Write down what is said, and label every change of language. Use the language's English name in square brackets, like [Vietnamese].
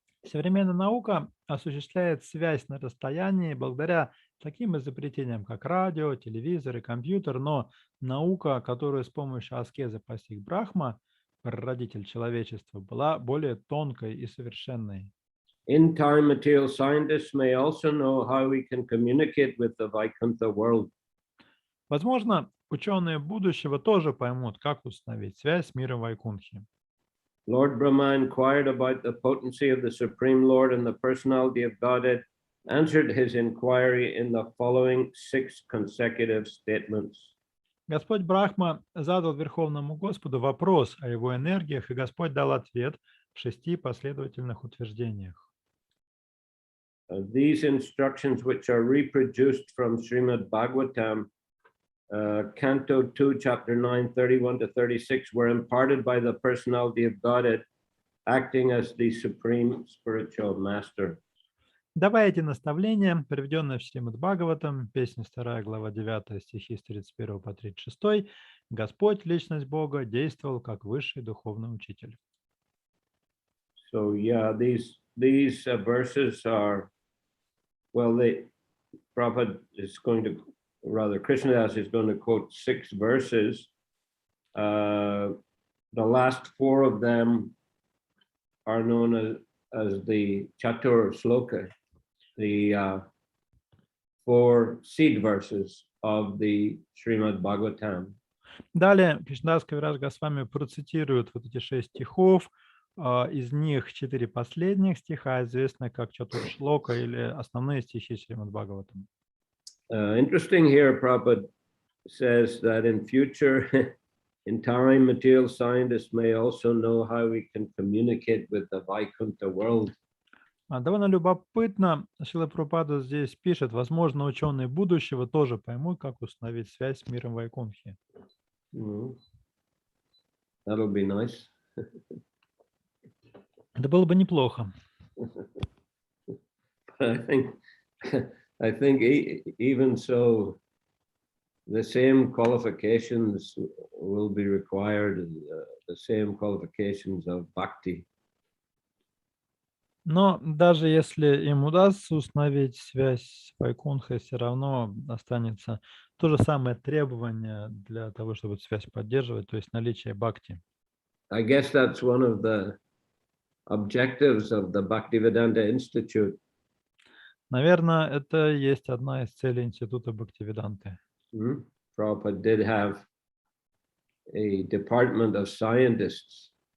[Russian] Современная наука осуществляет связь на расстоянии благодаря таким изобретениям, как радио, телевизор и компьютер, но наука, которую с помощью аскезы постиг Брахма, прародитель человечества, была более тонкой и совершенной. [English] In time, material scientists may also know how we can communicate with the Vaikuntha world. [Russian] Возможно, ученые будущего тоже поймут, как установить связь с миром Вайкунтхи. [English] Lord Brahma inquired about the potency of the Supreme Lord and the personality of Godhead, answered his inquiry in the following 6 consecutive statements. [Russian] Господь Брахма задал Верховному Господу вопрос о его энергиях, и Господь дал ответ в 6 последовательных утверждениях. [English] These instructions, which are reproduced from Srimad Bhagavatam, Canto 2, Chapter 9, 31 to 36, were imparted by the personality of Godhead, acting as the supreme spiritual master. [Russian] Давая эти наставления, приведенные в Шримад Бхагаватам, песня 2, глава 9, стихи с 31 по 36, Господь, личность Бога, действовал как высший духовный учитель. [English] So yeah, these verses are, well, Prabhupada is going to, rather Krishnadas is going to quote 6 verses. The last 4 of them are known as the Chatur Sloka, the 4 seed verses of the Srimad Bhagavatam. [Russian] Далее Кришнадас Кавирадж Госвами процитирует вот эти 6 стихов. Из них 4 последних стиха известны как Чатуршлока или основные стихи Шримад Бхагаватам. [English] Interesting here, Prabhupada says that in future, in time, material scientists may also know how we can communicate with the Vaikuntha world. [Russian] Довольно любопытно, Шрила Прабхупада здесь пишет, возможно, ученые будущего тоже поймут, как установить связь с миром Вайкунхи. [English] That'll be nice. [Russian] Это было бы неплохо. [English] I think even so, the same qualifications will be required, the same qualifications of bhakti. [Russian] Но даже если им удастся установить связь с Вайкунхой, все равно останется то же самое требование для того, чтобы эту связь поддерживать, то есть наличие бхакти. [English] I guess that's one of the objectives of the Bhaktivedanta Institute. [Russian] Наверное, это и есть одна из целей Института Бхактивиданты. [English] Prabhupada did have a department of scientists.